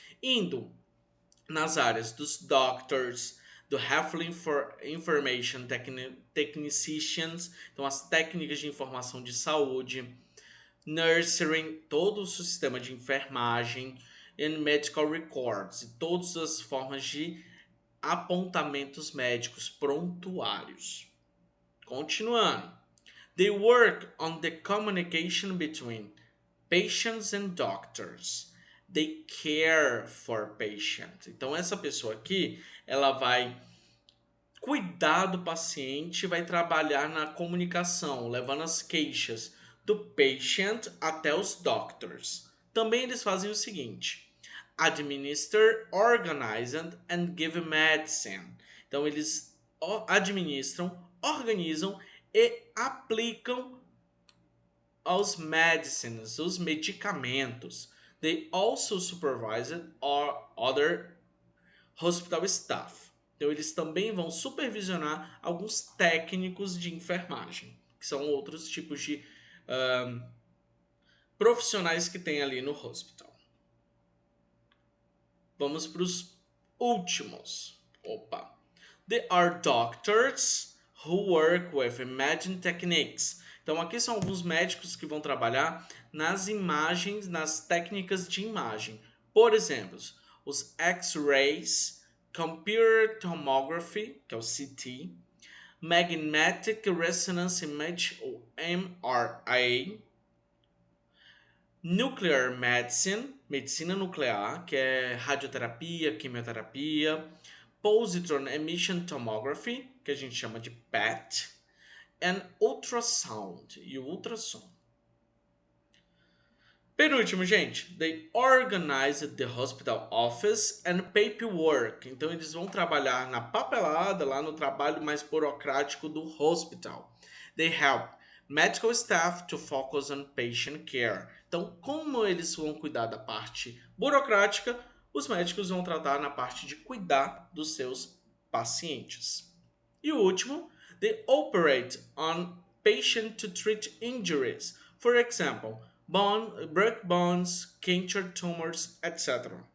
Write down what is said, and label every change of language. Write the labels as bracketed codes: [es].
[pt] Indo nas áreas dos doctors, do Health Information Technicians, então as técnicas de informação de saúde, nursing, todo o sistema de enfermagem, [en] and medical records, [pt] e todas as formas de apontamentos médicos prontuários. Continuando. [en] They work on the communication between patients and doctors. They care for patient. [pt] Então essa pessoa aqui, ela vai cuidar do paciente, vai trabalhar na comunicação, levando as queixas do patient até os doctors. Também eles fazem o seguinte: [en] administer, organize and give medicine. [pt] Então eles administram, organizam e aplicam aos medicines, os medicamentos. [en] They also supervise other hospital staff. [pt] Então eles também vão supervisionar alguns técnicos de enfermagem, que são outros tipos de profissionais que tem ali no hospital. Vamos para os últimos. [en] They are doctors who work with imaging techniques. [pt] Então aqui são alguns médicos que vão trabalhar nas imagens, nas técnicas de imagem. Por exemplo, os X-rays, [en] computer tomography, [pt] que é o CT, Magnetic Resonance Image, ou MRI, Nuclear Medicine, medicina nuclear, que é radioterapia, quimioterapia, Positron Emission Tomography, que a gente chama de PET, and Ultrasound, e o ultrassom. Penúltimo, gente, [en] they organized the hospital office and paperwork. [pt] Então eles vão trabalhar na papelada, lá no trabalho mais burocrático do hospital. [en] They help medical staff to focus on patient care. [pt] Então, como eles vão cuidar da parte burocrática, os médicos vão tratar na parte de cuidar dos seus pacientes. E o último, [en] they operate on patient to treat injuries. For example, break bones, cancer tumors, etc.